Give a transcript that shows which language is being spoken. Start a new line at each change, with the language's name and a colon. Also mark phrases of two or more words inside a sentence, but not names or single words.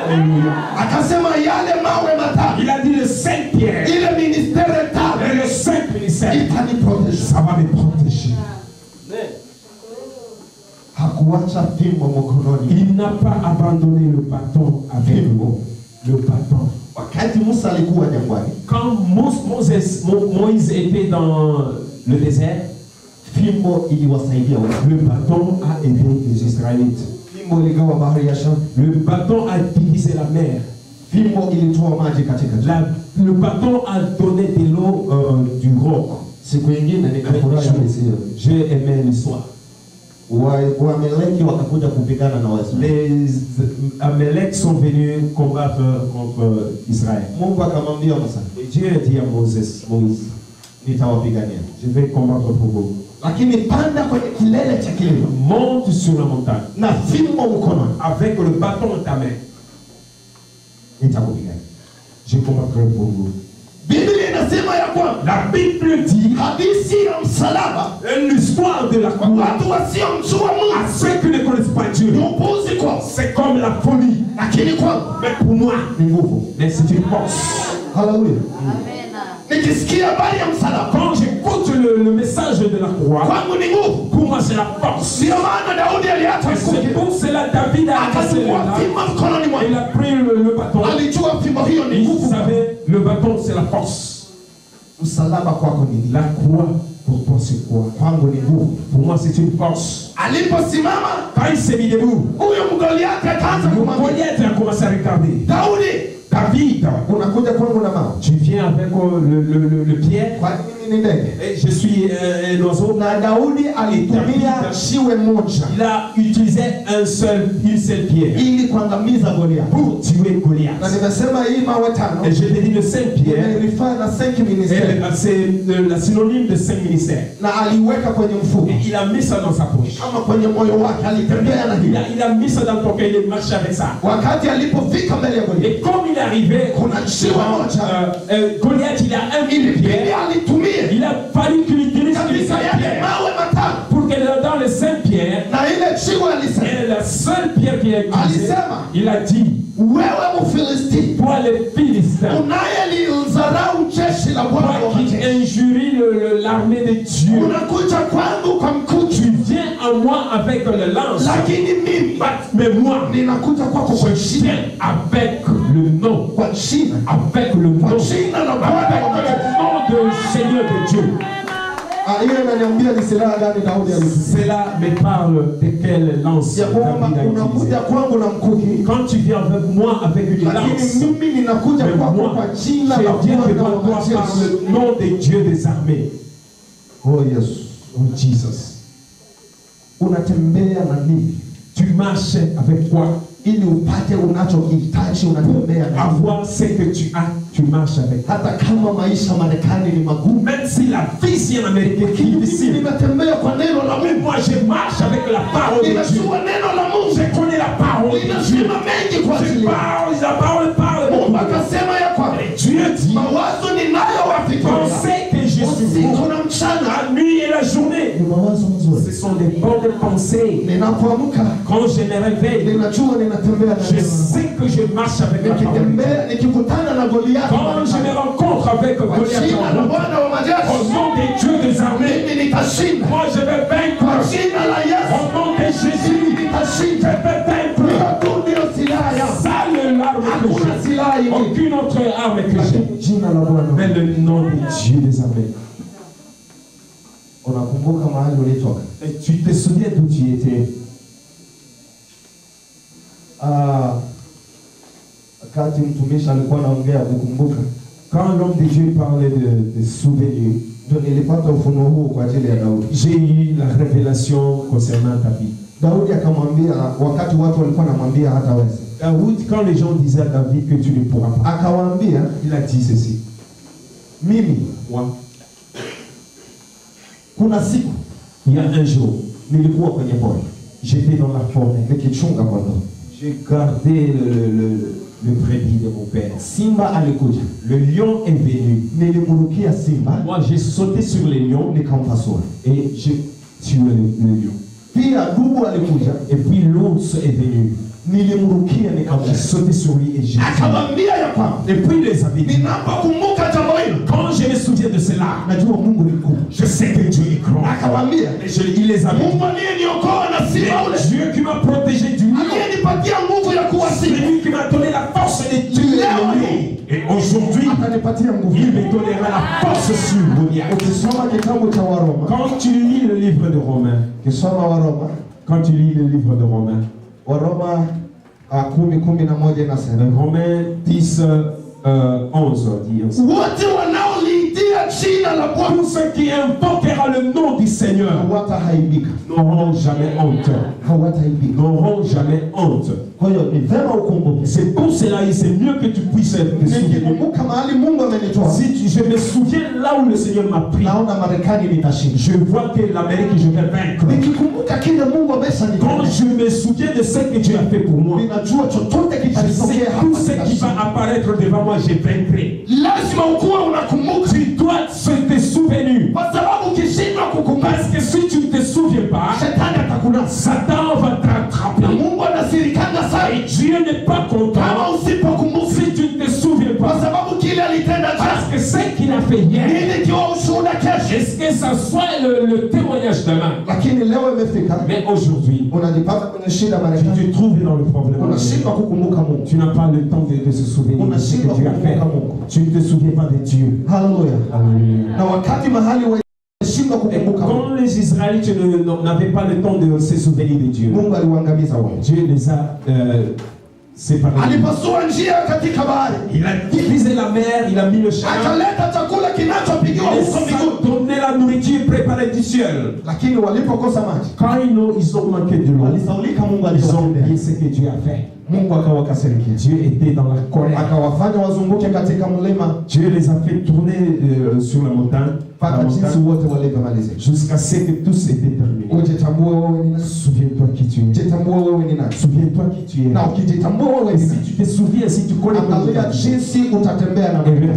French: Il a dit les 5 pierres, et les 5 ministères, ça va me protéger. Il n'a pas abandonné le bâton avec nous. Le bâton. Quand Moïse était dans le désert,
Swahili: Fimbo iliwasaidia watu.
French: Le bâton a aidé les Israélites.
Swahili: Fimbo iligawa bahari ya Shamu.
French: Le bâton a divisé la mer.
Swahili: Fimbo ilitoa maji katika
French: Le bâton a donné de l'eau du roc.
Swahili: Siku nyingine nikafurahi hisia.
French: J'ai aimé l'histoire.
Swahili: Waameleki wakakuja kupigana na Waisraeli.
French: Les Amaleks sont venus combattre contre Israël.
Swahili: Mungu akamwambia Musa,
French: Et Dieu a dit à Moïse,
Swahili: nitawapigania.
French: je vais combattre pour vous.
Swahili: Lakini panda kwenye kilele cha kilima.
French: Monte sur la montagne.
Swahili: Na fimbo mkononi.
French: Avec le bâton dans ta main.
Swahili: Nitakupigania.
French: Je combattrai pour vous.
Swahili: Biblia inasema ya kwamba
French: La Bible dit,
Swahili: hadithi ya msalaba,
French: l'histoire de la croix,
Swahili: watu wasiomjua
French: à
Swahili: Mungu
French: ceux qui ne connaissent pas Dieu,
Swahili: ni upuzi kwao,
French: c'est comme la folie.
Swahili: lakini kwangu
French: Mais pour moi,
Swahili: ni nguvu.
French: mais c'est une force.
Swahili: Haleluya. Nikisikia habari ya msalaba,
French: Quand j'écoute le message de la croix,
Swahili: kwangu ni nguvu.
French: pour moi c'est la force.
Swahili: Ndio maana Daudi aliacha
French: Et c'est
Swahili: mkuki,
French: pour cela David a cassé les
Swahili: akachukua
French: lames.
Swahili: fimbo mkononi mwake.
French: Il a pris le bâton.
Swahili: Alijua fimbo hiyo ni
French: Il
Swahili: nguvu.
French: savait, le bâton c'est la force.
Swahili: Msalaba kwako ni nini?
French: La croix, pour toi c'est quoi?
Swahili: Kwangu ni nguvu.
French: Pour moi c'est une force.
Swahili: Aliposimama
French: Quand il s'est mis debout,
Swahili: huyo Mgoliathi akaanza
French: le
Swahili: kumwambia
French: Goliath a commencé à regarder.
Swahili: Daudi,
French: David,
Swahili: unakuja kwangu na mawe.
French: tu viens avec le pierre.
Swahili: Kwani mimi ni ndege?
French: Et je suis un oiseau.
Swahili: Na Daudi alitumia shiwe moja
French: Il a utilisé une seule pierre
Swahili: ili kuangamiza Goliathi.
French: pour tuer
Swahili: Na
French: Goliath.
Swahili: nimesema hii mawe tano
French: Et je t'ai dit le 5 pierres,
Swahili: imerifaa na 5 ministeri
French: c'est la synonyme de 5 ministères.
Swahili: na aliweka kwenye mfuko
French: Et il a mis ça dans sa poche.
Swahili: kama kwenye moyo wake, alitembea na hili.
French: Il a mis ça dans ton cœur, il marche avec ça.
Swahili: Wakati alipofika mbele ya Goliathi,
French: Et comme il est arrivé, Goliath, il a un
Swahili: ili
French: pierre.
Swahili: pia alitumia
French: Il a fallu qu'il utilise les
Swahili: kabisa 5 yale
French: pierres
Swahili: mawe matano,
French: pour que dans les 5 pierres,
Swahili: na ile shiwe alisema,
French: et la seule pierre qu'il a utilisée,
Swahili: Alisema.
French: il a dit,
Swahili: wewe Mfilisti
French: toi les Philistins,
Swahili: unayelidharau jeshi la Bwana wa
French: toi qui
Swahili: majeshi,
French: injuries l'armée de Dieu,
Swahili: unakuja kwangu kwa mkuki,
French: tu viens à moi avec le lance,
Swahili: lakini mimi
French: mais moi,
Swahili: ninakuja kwako kwa
French: je
Swahili: jina,
French: viens avec le nom,
Swahili: kwa jina,
French: avec le nom,
Swahili: kwa jina la Bwana
French: avec
Swahili: wa majeshi.
French: le nom de Seigneur de Dieu.
Swahili: Hiyo inaniambia ni silaha gani Daudi alitumia.
French: Cela me parle de quelle lance
Swahili: Ya kwamba
French: David a utilisé.
Swahili: unakuja kwangu na mkuki,
French: Quand tu viens avec moi avec une lance,
Swahili: lakini mimi ninakuja
French: mais
Swahili: kwako
French: moi,
Swahili: kwa jina la
French: je viens
Swahili: Bwana
French: devant
Swahili: wa
French: toi par
Swahili: majeshi.
French: le nom de Dieu des armées.
Swahili: Oh Yesu,
French: Oh Jesus.
Swahili: unatembea na nini
French: Tu marches avec quoi?
Swahili: ili upate unachokihitaji? Unatembea na nini?
French: Avoir ce que tu as, tu marches avec.
Swahili: Hata kama maisha Marekani ni magumu,
French: Même si la vie ici en Amérique est
Swahili: mimi
French: difficile,
Swahili: ninatembea kwa neno la
French: mais
Swahili: Mungu.
French: moi je marche avec la parole de Dieu.
Swahili: Ninajua neno la Mungu,
French: Je connais la parole de Dieu.
Swahili: ninasema mengi kwa ajili yako.
French: La parole parle.
Swahili: Mungu akasema ya kwamba
French: Dieu dit,
Swahili: mawazo ninayowafikiria
French: pensez que je suis
Swahili: usiku
French: vous
Swahili: na mchana
French: la nuit et la journée.
Swahili: ni mawazo mazuri.
French: Ce sont des bonnes pensées.
Swahili: Ninapoamka
French: Quand je me réveille,
Swahili: ninajua ninatembea na
French: je
Swahili: neno.
French: sais que je marche avec la parole.
Swahili: Nikitembea nikikutana na Goliathi,
French: Quand je me rencontre avec
Swahili: kwa
French: Goliath
Swahili: jina la
French: en route,
Swahili: Bwana wa
French: au
Swahili: majeshi,
French: nom de Dieu des armées,
Swahili: mimi nitashinda.
French: moi je vais
Swahili: Kwa
French: vaincre.
Swahili: jina la Yesu
French: Au nom de Jésus, je
Swahili: nitashinda.
French: vais vaincre.
Swahili: Hiyo tu ndio silaha yangu.
French: Ça l'arme que
Swahili: Hakuna
French: j'ai.
Swahili: silaha ingine.
French: Aucune autre arme que j'ai.
Swahili: Jina la Bwana.
French: Mais le nom de Dieu des armées.
Swahili: Unakumbuka mahali ulitoka?
French: Et tu te souviens d'où tu étais?
Swahili: Wakati mtumishi alikuwa anaongea kukumbuka,
French: Quand l'homme de Dieu parlait de souvenirs,
Swahili: ndio nilipata ufunuo huu kwa ajili ya Daudi.
French: j'ai eu la révélation concernant ta vie.
Swahili: Daudi akamwambia, wakati watu walikuwa wanamwambia hataweza,
French: Daoud, quand les gens disaient à David que tu ne pourras pas,
Swahili: akawaambia
French: il a dit ceci.
Swahili: mimi,
French: Moi,
Swahili: kuna siku
French: il y a un jour,
Swahili: nilikuwa kwenye pori
French: j'étais dans la forêt.
Swahili: nikichunga kondoo,
French: J'ai gardé le brebis de mon père.
Swahili: simba alikuja,
French: Le lion est venu.
Swahili: nilimrukia simba
French: Moi, j'ai sauté sur les lions
Swahili: nikampasua.
French: et j'ai tué le lion.
Swahili: Pia dubu alikuja,
French: Et puis l'ours est venu.
Swahili: nilimrukia
French: J'ai
Swahili: nikampasua.
French: sauté sur lui et j'ai tué.
Swahili: Akamwambia ya kwamba
French: Et puis les amis,
Swahili: ninapokumbuka jambo hilo,
French: quand je me souviens de cela,
Swahili: najua Mungu ni mkuu.
French: je sais que Dieu est grand.
Swahili: Akamwambia
French: Et il les a mis.
Swahili: Mungu aliyeniokoa na simba ule,
French: Dieu qui m'a protégé du lion.
Swahili: aliyenipatia nguvu ya kuwa
French: C'est
Swahili: simba,
French: lui qui m'a donné la force de tuer le lion. Et aujourd'hui,
Swahili: atanipatia nguvu.
French: Il me donnera la force sur Goliath.
Swahili: Ukisoma kitabu cha Waroma,
French: Quand tu lis le livre de Romains,
Swahili: ukisoma Waroma,
French: quand tu lis le livre de Romains,
Swahili: Waroma 10:11 inasema,
French: Romains 10, 11 dit ainsi.
Swahili: wote wanaoliitia jina la Bwana
French: Tous ceux qui invoqueront le nom du Seigneur
Swahili: hawatahaibika,
French: n'auront jamais honte.
Swahili: hawatahaibika.
French: N'auront jamais honte.
Swahili: Kwa hiyo ni vema ukumbuke.
French: C'est pour cela et c'est mieux que tu puisses te souvenir.
Swahili: Nikikumbuka mahali Mungu amenitoa,
French: Je me souviens là où le Seigneur m'a pris.
Swahili: naona Marekani nitashinda.
French: Je vois que l'Amérique, je vais vaincre.
Swahili: Nikikumbuka kile Mungu ameshanitendea,
French: Quand je me souviens de ce que Dieu a fait pour moi,
Swahili: ninajua chochote
French: je sais
Swahili: kitatokea
French: tout
Swahili: hapa
French: ce qui va
Swahili: nitashinda.
French: apparaître devant moi, je vaincrai.
Swahili: lazima ukuwe unakumbuka,
French: Tu dois te souvenir.
Swahili: kwa sababu ukishindwa kukumbuka
French: Parce que si tu ne te souviens pas,
Swahili: shetani atakunasa.
French: Satan va
Swahili: Na
French: t'attraper.
Swahili: Mungu anasirikanga sana
French: Et Dieu n'est pas
Swahili: kama
French: content
Swahili: usipokumbuka,
French: si tu ne te souviens
Swahili: kwa
French: pas.
Swahili: sababu kile alitenda
French: Parce
Swahili: jana
French: que ce qu'il a fait hier,
Swahili: ili kiwa ushuhuda kesho.
French: est-ce que ça soit le témoignage demain?
Swahili: Lakini leo imefika,
French: Mais aujourd'hui,
Swahili: unajipata kwenye shida
French: tu
Swahili: Marekani,
French: te trouves dans le problème.
Swahili: unashindwa kukumbuka Mungu.
French: Tu n'as pas le temps de se souvenir de ce que Dieu a fait. Tu ne te souviens pas de Dieu.
Swahili: Haleluya.
French: Alléluia.
Swahili: Na wakati mahali washindwa
French: Et
Swahili: kukumbuka Mungu,
French: quand les Israélites n'avaient pas le temps de se souvenir de Dieu,
Swahili: Mungu aliwaangamiza wao.
French: Dieu les a séparés.
Swahili: Alipasua njia katika bahari,
French: Il a divisé la mer, il a mis le chemin.
Swahili: akaleta chakula kinachopigiwa
French: Il
Swahili: huko
French: a
Swahili: mbinguni.
French: donné la nourriture préparée du ciel.
Swahili: Lakini walipokosa maji,
French: Quand ils ont manqué de l'eau,
Swahili: walisaulika Mungu
French: ils ont
Swahili: aliwatendea.
French: oublié ce que Dieu a fait.
Swahili: Mungu akawakasirikia,
French: Dieu était dans la colère.
Swahili: akawafanya wazunguke katika mlima
French: Dieu les a fait tourner sur la montagne,
Swahili: mpaka jinsi wote walivyomalizika.
French: jusqu'à ce que tous étaient terminés.
Swahili: Ujitambue wewe ni nani,
French: Souviens-toi qui tu es.
Swahili: jitambue wewe ni nani,
French: Souviens-toi qui tu es.
Swahili: na ukijitambua wewe
French: Et
Swahili: ni
French: si
Swahili: nani,
French: tu te souviens, si tu connais
Swahili: angalia jinsi utatembea na
French: et
Swahili: Mungu.